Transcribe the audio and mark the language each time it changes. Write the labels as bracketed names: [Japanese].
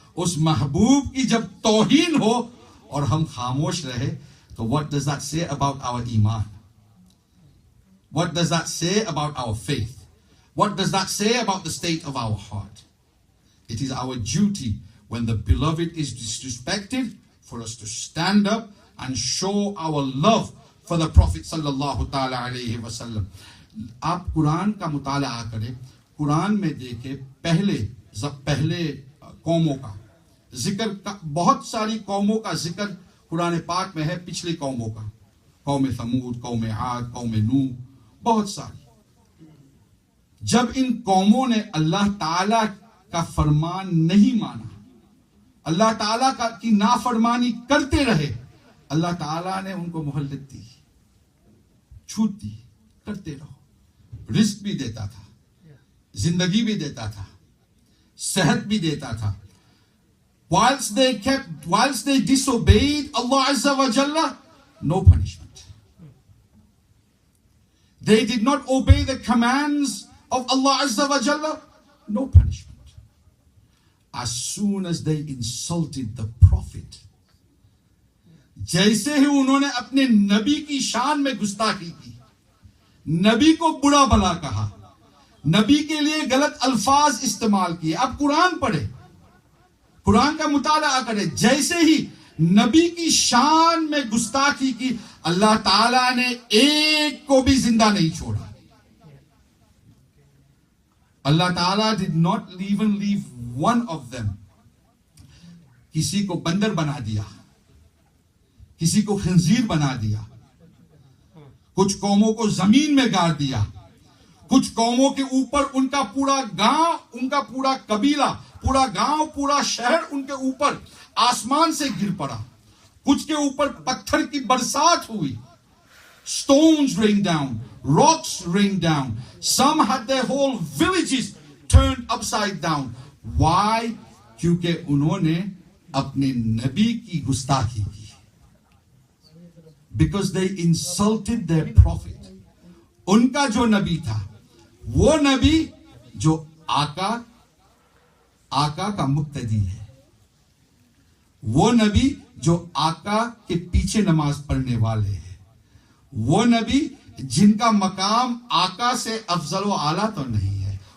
[Urdu] اس محبوب کی جب توہین ہو اور ہم خاموش رہے تو [English] what does that say about our iman? What does that say about our faith? What does that say about the state of our heart? It is our duty when the beloved is disrespected for us to stand up and show our love for the Prophet sallallahu ta'ala alayhi wa sallam. [Urdu] آپ قرآن کا مطالعہ کریں, قرآن میں دیکھیں پہلے قوموں کا ذکر, بہت ساری قوموں کا ذکر قرآن پاک میں ہے, پچھلی قوموں کا, قوم ثمود, قوم عاد, قوم نوح, بہت ساری. جب ان قوموں نے اللہ تعالی کا فرمان نہیں مانا, اللہ تعالیٰ کی نافرمانی کرتے رہے, اللہ تعالیٰ نے ان کو مہلت دی, چھوٹ دی, کرتے رہو. رزق بھی دیتا تھا, زندگی بھی دیتا تھا, صحت بھی دیتا تھا. [English] Whilst they disobeyed Allah Azza wa Jalla, no punishment. They did not obey the commands of Allah Azza wa Jalla, no punishment. As soon as they insulted the Prophet, [Urdu] جیسے ہی انہوں نے اپنے نبی کی شان میں گستاخی کی, نبی کو برا بھلا کہا, نبی کے لیے غلط الفاظ استعمال کیے. اب قرآن پڑھے, قرآن کا مطالعہ کرے, جیسے ہی نبی کی شان میں گستاخی کی, اللہ تعالیٰ نے ایک کو بھی زندہ نہیں چھوڑا. [English] اللہ تعالیٰ did not even leave one of them. [Urdu] کسی کو بندر بنا دیا, کسی کو خنزیر بنا دیا, کچھ قوموں کو زمین میں گاڑ دیا, کچھ قوموں کے اوپر ان کا پورا گاؤں, ان کا پورا قبیلہ, پورا گاؤں, پورا شہر ان کے اوپر آسمان سے گر پڑا, کچھ کے اوپر پتھر کی برسات ہوئی. [English] Stones rained down, rocks rained down. Some had their whole villages turned upside down. [Urdu] Why? کیونکہ انہوں نے اپنے نبی کی گستاخی کی. [English] Because they insulted their prophet. [Urdu] ان کا جو نبی تھا, وہ نبی جو آقا کا مقتدی ہے, وہ نبی جو آقا کے پیچھے نماز پڑھنے والے ہیں, وہ نبی جن کا مقام آقا سے افضل و اعلیٰ تو نہیں ہے.